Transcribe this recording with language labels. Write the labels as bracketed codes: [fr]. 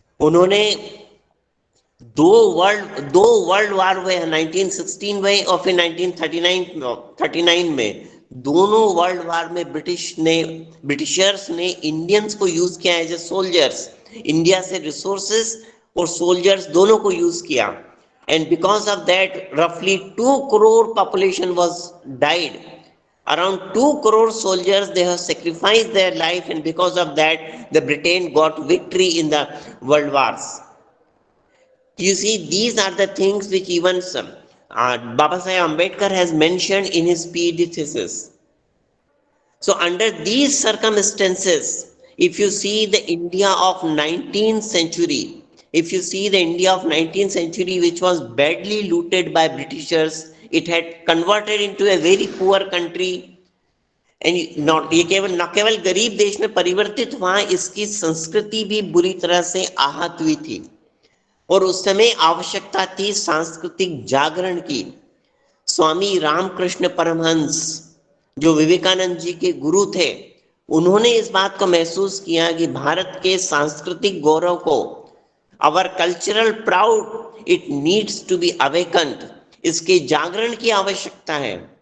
[hi] उन्होंने दो world war हुए, 1916 में और फिर 1939 में। दोनों वर्ल्ड वार में ब्रिटिशर्स ने इंडियंस को यूज किया एज ए सोल्जर्स। [en] India से resources और soldiers दोनों को यूज किया, एंड बिकॉज ऑफ दैट रफली 2 crore population was died. Around 2 crore soldiers, they have sacrificed their life, and because of that the Britain got victory in the world wars. You see, these are the things which even Baba Saheb Ambedkar has mentioned in his PhD thesis. So under these circumstances, if you see the India of 19th century, if you see the India of 19th century which was badly looted by Britishers, it had converted into a very poor country, and not [hi] ये केवल न केवल गरीब देश में परिवर्तित हुआ, इसकी संस्कृति भी बुरी तरह से आहत हुई थी, और उस समय आवश्यकता थी सांस्कृतिक जागरण की। स्वामी रामकृष्ण परमहंस जो विवेकानंद जी के गुरु थे, उन्होंने इस बात को महसूस किया कि भारत के सांस्कृतिक गौरव को, [en] our cultural proud, it needs to be awakened, [hi] इसके जागरण की आवश्यकता है।